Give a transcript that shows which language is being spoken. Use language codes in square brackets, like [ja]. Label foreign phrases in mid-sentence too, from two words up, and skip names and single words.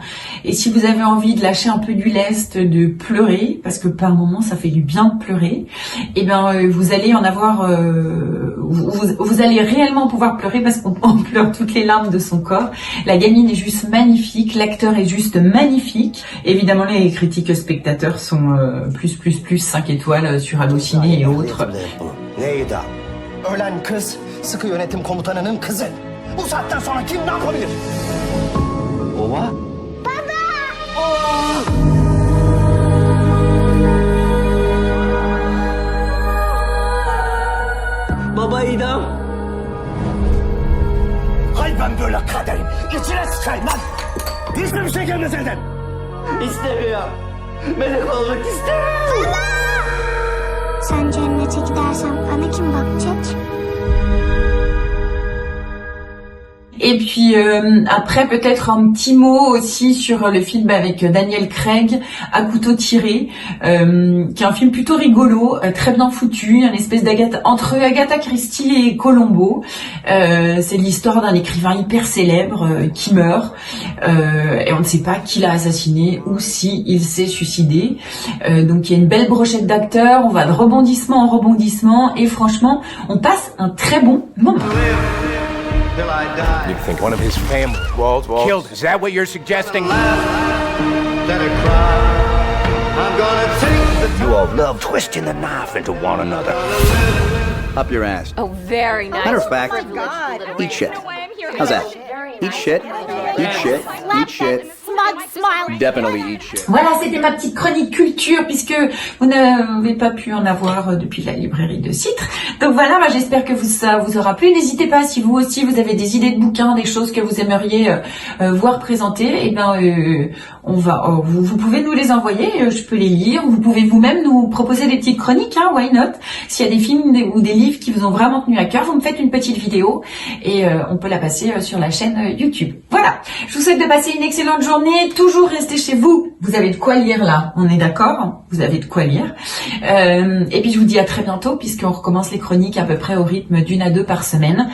[fr] Et si vous avez envie de lâcher un peu du lest, de pleurer, parce que par moments ça fait du bien de pleurer, et ben vous allez en avoir, vous allez réellement pouvoir pleurer parce qu'on pleure toutes les larmes de son corps. La gamine est juste magnifique, l'acteur est juste magnifique. Évidemment les critiques spectateurs sont plus 5 étoiles sur Allociné et autres. [tr] Neydi? Ölen kız, sıkı yönetim komutanının kızı. Bu saatten sonra kim ne yapabilir? Baba? Baba! Baba İdam. Hay ben böyle kaderim. İçine sıçayım lan. Hiçbir şey gelmez elden. İstemiyorum. Melek olmak istemiyorum. Baba! Sen cennete gidersen bana kim bakacak? [fr] Et puis après peut-être un petit mot aussi sur le film avec Daniel Craig, À couteau tiré, qui est un film plutôt rigolo, très bien foutu, une espèce entre Agatha Christie et Columbo. C'est l'histoire d'un écrivain hyper célèbre qui meurt et on ne sait pas qui l'a assassiné ou si il s'est suicidé. Donc il y a une belle brochette d'acteurs, on va de rebondissement en rebondissement et franchement on passe un très bon moment. [en] You think one of his family killed? Is that what you're suggesting? You all love twisting the knife into one another. Up your ass. Oh, very nice. Matter of fact, eat shit. How's that? Eat shit, eat shit, eat shit. Definitely eat shit. [fr] Voilà, c'était ma petite chronique culture puisque vous n'avez pas pu en avoir depuis la librairie de Citre. Donc voilà, moi j'espère que ça vous aura plu. N'hésitez pas si vous aussi vous avez des idées de bouquins, des choses que vous aimeriez voir présenter, et ben vous pouvez nous les envoyer, je peux les lire. Vous pouvez vous-même nous proposer des petites chroniques, hein, [en] why not. [fr] S'il y a des films ou des livres qui vous ont vraiment tenu à cœur, vous me faites une petite vidéo et on peut la passer sur la chaîne YouTube. Voilà, je vous souhaite de passer une excellente journée. Toujours rester chez vous. Vous avez de quoi lire là, on est d'accord? Vous avez de quoi lire. Et puis je vous dis à très bientôt puisqu'on recommence les chroniques à peu près au rythme d'1 à 2 par semaine.